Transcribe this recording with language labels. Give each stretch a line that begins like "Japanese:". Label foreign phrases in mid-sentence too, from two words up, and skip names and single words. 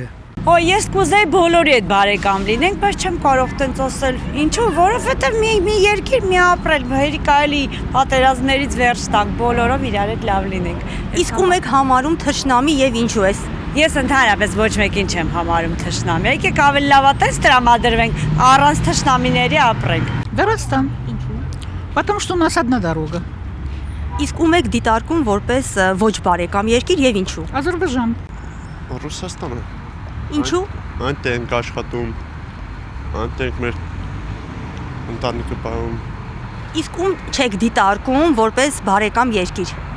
Armenian: Ես կուզեի բոլորի հետ բարեկամ լինենք, բայց չեմ կարող տենց ասել։ Ինչու՞, որովհետև մի երկիր մի ապրել, հերիք այլի պատերազմներից վերջ տանք, բոլորով իրար հետ լավ լինենք։ Իսկ ում եք համարում թշնամի եւ ինչու է։ Ես ընդհանրապես ոչ մեկին չեմ համարում թշնամի։ Եկեք ավելի լավատես տրամադրվենք, առանց թշնամիների ապրենք։ Վրաստան։ Ինչու՞։
Russian: Потому что у нас одна дорога։
Armenian: Իսկ ում եք դիտարկում որպես ոչ բարեկամ երկիր եւ ինչու։ Ադրբեջան։ Ռուսաստանը։ Ինչու։ Այնտեղ ենք աշխատում, այնտեղ մեր ընտանիքը պահում։ Իսկ ում չեք դիտարկում որպես բարեկամ երկիր։